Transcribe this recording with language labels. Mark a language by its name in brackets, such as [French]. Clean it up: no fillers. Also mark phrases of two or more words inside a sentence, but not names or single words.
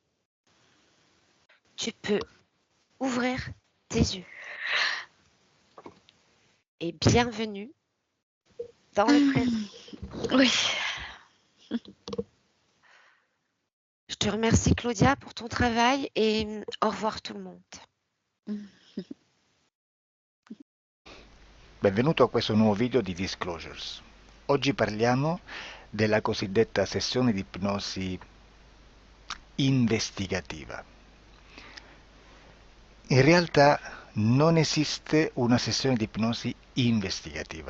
[French] Tu peux ouvrir tes yeux. Et bienvenue dans le présent. Oui. Je te remercie Claudia pour ton travail et au revoir tout le monde. [Italian] Benvenuto a questo nuovo video di Disclosures. Oggi parliamo della cosiddetta sessione di ipnosi investigativa. In realtà non esiste una sessione di ipnosi investigativa.